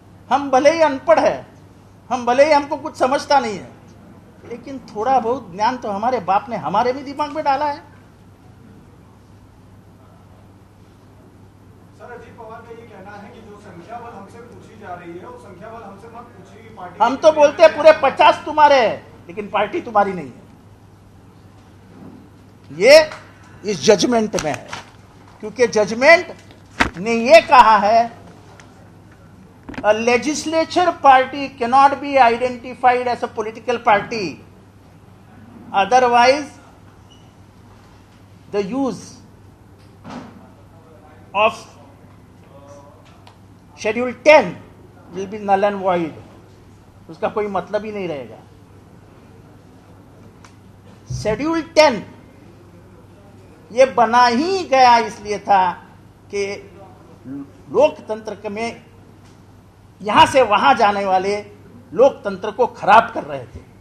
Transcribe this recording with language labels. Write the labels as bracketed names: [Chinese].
[Hindi] हम भले ही अनपढ़ है, हम भले ही हमको कुछ समझता नहीं है, लेकिन थोड़ा बहुत ज्ञान तो हमारे बाप ने हमारे भी दिमाग में डाला है. सर अजीत पवार का ये कहना है कि जो संख्या बल हमसे पूछी जा रही है वो संख्या बल हमसे मत पूछिए. पार्टी हम तो बोलते हैं पूरे 50 तुम्हारे है, लेकिन पार्टी तुम्हारी नहीं है. ये इस जजमेंट में है, क्योंकि जजमेंट ने ये कहा है [English] a legislature party cannot be identified as a political party, otherwise the use of schedule 10 will be null and void. [Hindi] उसका कोई मतलब ही नहीं रहेगा. शेड्यूल 10 ये बना ही गया इसलिए था कि लोकतंत्र में यहां से वहां जाने वाले लोकतंत्र को खराब कर रहे थे.